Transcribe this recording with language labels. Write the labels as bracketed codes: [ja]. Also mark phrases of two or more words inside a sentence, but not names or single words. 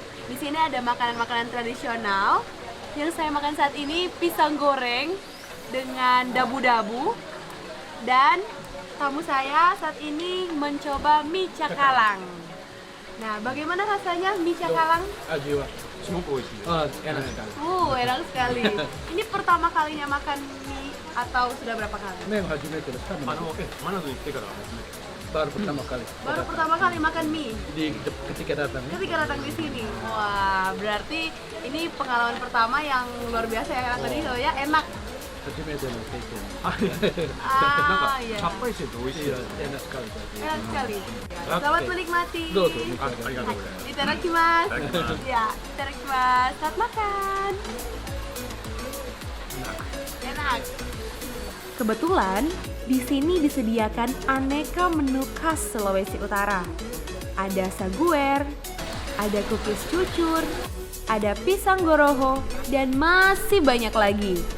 [id] Di sini ada makanan-makanan tradisional. Yang saya makan saat ini pisang goreng dengan dabu-dabu, dan tamu saya saat ini mencoba mie cakalang. Nah, bagaimana rasanya mie cakalang? [ja] 味は [id] Semoga oishi. enak sekali. Enak sekali. Ini pertama kalinya makan mie atau sudah berapa kali? [ja] 麺初めてですか？マナドに来てから初めて。 [id] baru pertama kali. Baru pertama kali makan mie Ketika datang. ketika datang di sini. Wah, berarti ini pengalaman pertama yang luar biasa ya, karena tadi ya enak. [ja] 初めての経験。 [id] Iya. [ja] さっぱりしてて美味しい。 [id] enak sekali. Enak sekali. Selamat menikmati. [ja] どうぞ。ありがとうございます。 Itadakimasu. Itadakimasu. [id] Ya, itadakimasu. Selamat makan. Enak. Kebetulan di sini disediakan aneka menu khas Sulawesi Utara. Ada saguer, ada cookies cucur, ada pisang goroho, dan masih banyak lagi.